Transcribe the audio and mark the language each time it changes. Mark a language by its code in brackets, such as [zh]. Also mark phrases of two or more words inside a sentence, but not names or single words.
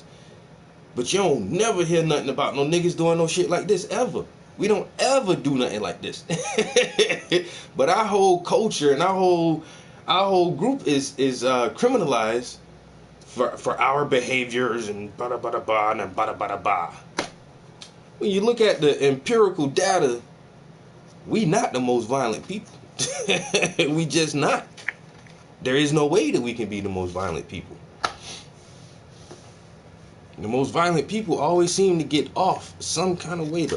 [en] But you don't never hear nothing about no niggas doing no shit like this ever. We don't ever do nothing like this. But our whole culture and our whole group is criminalized for our behaviors and bada bada ba and bada bada ba. When you look at the empirical data, we not the most violent people. We just not. There is no way that we can be the most violent people. The most violent people always seem to get off some kind of way though.